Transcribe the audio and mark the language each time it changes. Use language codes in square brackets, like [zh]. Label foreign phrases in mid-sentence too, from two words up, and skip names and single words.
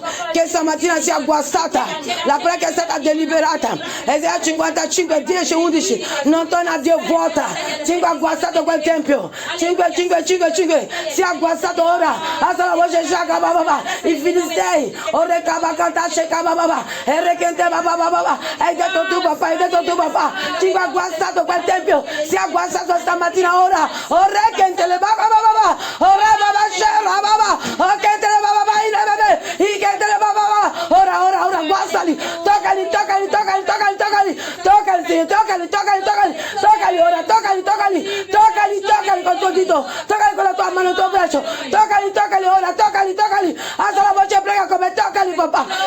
[it] Che stamattina sia guastata. La prega è stata deliberata. Esaia 55, 10, 11. Non torna a Dio vuota. Ci va guastato quel tempio. 5. Sia guastato ora. Alza la voce, shaka, bababa. I Filistei. Ore kabakanta, shaka, bababa. Erekente, bababa. Hai detto tu, papà. Ci va guastato quel tempio. Sia guastato stamattina ora. Orekente le bababa. Ora baba, shera, baba. Okente le bababa, ikente le bababa. Ora, guastali. Toccali, ora, toccali con tuo dito, toccali con la tua mano, il tuo braccio, toccali ora, toccali, alza la voce, prega come toccali, papà,